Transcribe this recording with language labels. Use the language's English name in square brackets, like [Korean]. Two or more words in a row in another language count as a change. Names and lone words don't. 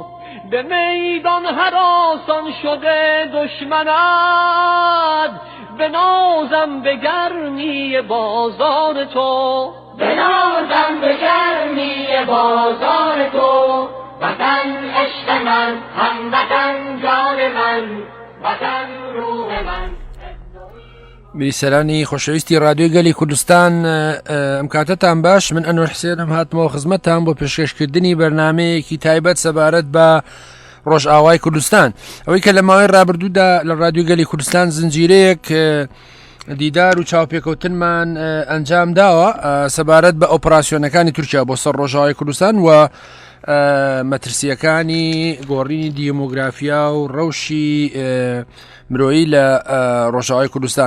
[Persian] به میدان هراسان شده دشمنت، به نازم به گرمی بازار تو، به نازم به گرمی بازار تو. وطن عشق من، هموطن جان من، وطن روح من. [Central Kurdish] بیسەرانی خۆشەویستی رادیۆی گەلی کوردستان، ئەم کاتەتان باش. من ئەنوەر حسێن ئەم هاتمەوە خزمەتتان بۆ پێشکەشکردنی بەرنامەیەکی تایبەت سەبارەت بە ڕۆژئاوای کوردستان. ئەوەی کە لە ماوەی ڕابردوودا لە رادیۆ گەلی کوردستان زنجیرەیەک دیدار و چاوپێکەوتنمان ئەنجام داوە سەبارەت بە ئۆپراسیۆنەکانی تورکیا بۆ سەر ڕۆژئاوای کوردستان و مەترسیەکانی گۆڕینی دیمۆگرافیا و ڕەوشی مرۆیی لە ڕۆژئاوای کوردستان.